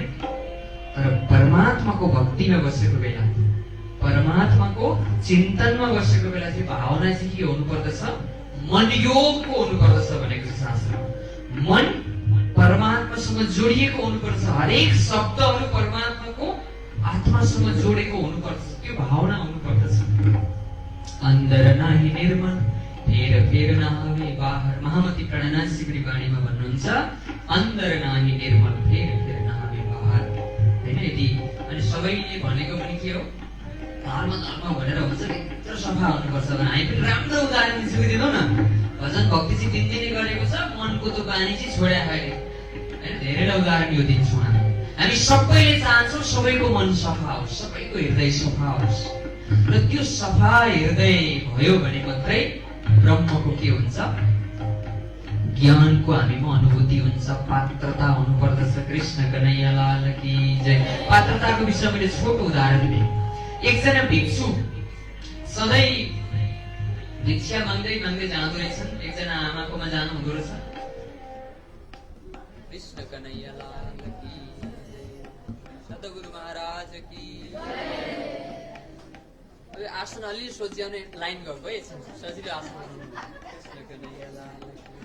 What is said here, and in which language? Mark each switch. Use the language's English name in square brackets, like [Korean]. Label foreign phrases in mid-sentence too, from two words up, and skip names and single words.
[Nepali] तर परमात्माको भक्तिमा बसेको बेला, परमात्माको चिन्तनमा बसेको बेला चाहिँ भावना चाहिँ के हुनु पर्दछ? मन योगको हुनु पर्दछ भनेको छ शास्त्रमा। मन परमात्मासँग जोडिएको हुनुपर्छ, हरेक शब्दहरू परमात्माको आत्मासँग जोडेको हुनुपर्छ, त्यो भावना हुनुपर्दछ। [Hindi] अन्दर नाही निर्मल फेर फेर नआवे बाहर, [Nepali] महामती प्रणनासिकरी वाणीमा भन्नुहुन्छ [Hindi] अन्दर नाही निर्मल फेर फेर नआवे बाहर, [Nepali] हैन? यदि अनि सबैले भनेको पनि के हो? धर्म धर्म भनेर हुन्छ भित्र सफा हुनुपर्छ भने हामी पनि राम्रो उदाहरण दिन्छौँ न। भजन भक्ति चाहिँ दिनदिनै गरेको छ, मनको त्यो बानी चाहिँ छोड्या खाले, हैन? धेरैवटा उदाहरण यो दिन्छौँ हामी सबैले चाहन्छौँ सबैको मन सफा होस्, सबैको हृदय सफा होस्, र त्यो सफा हृदय भयो भने मात्रै ब्रह्मको के हुन्छ? ज्ञानको हामीमा अनुभूति हुन्छ, पात्रता हुनुपर्दछ। [Hindi] कृष्ण कन्हैया लाल की जय। [Nepali] पात्रताको विषयमा मैले छोटो उदाहरण दिएँ। एकजना भिक्षु सधैँ भिक्षा माग्दै माग्दै जाँदो रहेछन्, एकजना आमाकोमा जानु हुँदो रहेछ। [Hindi] कृष्ण कन्हैया लाल की सद्गुरु महाराज की। [Nepali] अब आसन अलि सोच्याउने लाइन गएको है, सजिलो आसन। [Hindi] कृष्ण कन्हैया लाल की।